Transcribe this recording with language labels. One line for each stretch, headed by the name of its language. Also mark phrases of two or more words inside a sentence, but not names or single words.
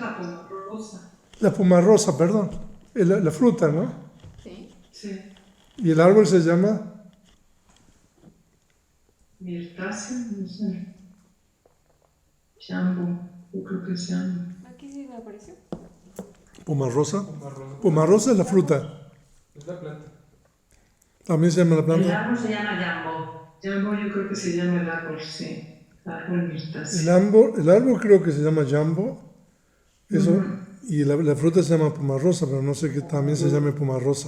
Spanish: Es la pomarosa. La pomarosa, perdón. La fruta, ¿no? Sí. Sí. Y el árbol se llama Mirtácea, no sé. Jambo, yo creo que es jambo. Aquí sí me apareció. pomarosa. Pomarrosa. Pomarosa es la fruta. Es la planta. También se llama la El planta. árbol se llama jambo. Jambo yo creo que se llama el árbol, sí. Árbol mirtácea. El árbol creo que se llama jambo. Eso. Ujú. Y la fruta se llama pomarosa, pero no sé que también se llame pomarosa.